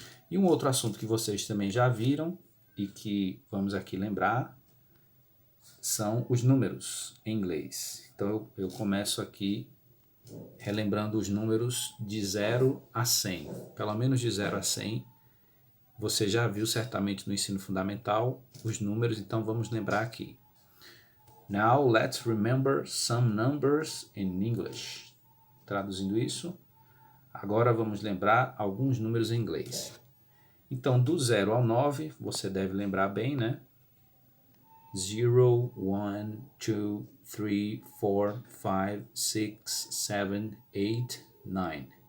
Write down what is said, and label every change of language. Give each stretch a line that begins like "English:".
Portuguese: E um outro assunto que vocês também já viram e que vamos aqui lembrar são os números em inglês. Então eu começo aqui relembrando os números de 0 a 100. Pelo menos de 0 a 100. Você já viu certamente no ensino fundamental os números, então vamos lembrar aqui.
English: Now let's remember some numbers in English.
Portuguese: Traduzindo isso, agora vamos lembrar alguns números em inglês. Então, do 0 ao 9, você deve lembrar bem, né? 0, 1, 2, 3, 4, 5, 6, 7, 8, 9.